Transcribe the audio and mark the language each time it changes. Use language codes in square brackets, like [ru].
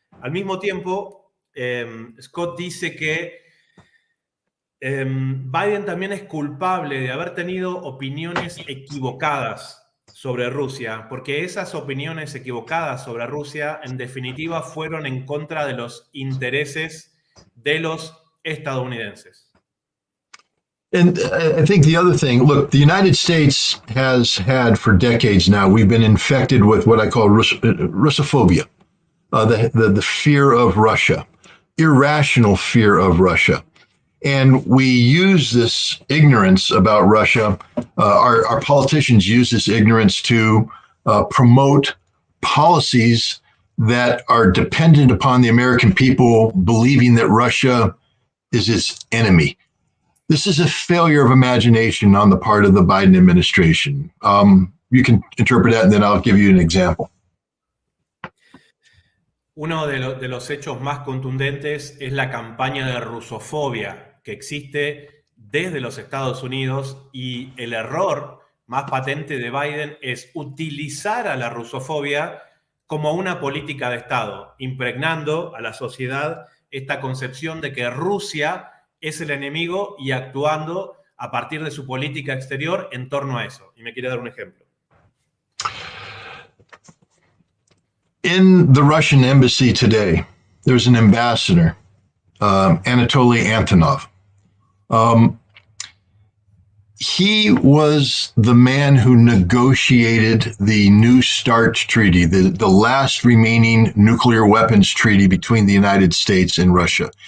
[es] Al mismo tiempo, Scott dice que Biden también es culpable de haber tenido opiniones equivocadas sobre Rusia, porque esas opiniones equivocadas sobre Rusia, en definitiva, fueron en contra de los intereses de los estadounidenses. [en] And I think the other thing, look, the United States has had for decades now, we've been infected with what I call Russophobia, the fear of Russia, irrational fear of Russia. And we use this ignorance about Russia, our politicians use this ignorance to promote policies that are dependent upon the American people believing that Russia is its enemy. This is a failure of imagination on the part of the Biden administration. You can interpret that, and then I'll give you an example. [es] Uno de los hechos más contundentes es la campaña de rusofobia que existe desde los Estados Unidos, y el error más patente de Biden es utilizar a la rusofobia como una política de Estado, impregnando a la sociedad esta concepción de que Rusia es el enemigo y actuando a partir de su política exterior en torno a eso. Y me quiere dar un ejemplo. [en] In the Russian embassy today, there's an ambassador, Anatoly Antonov. he was the man who negotiated the New START treaty, the last remaining nuclear weapons treaty between the United States and Russia.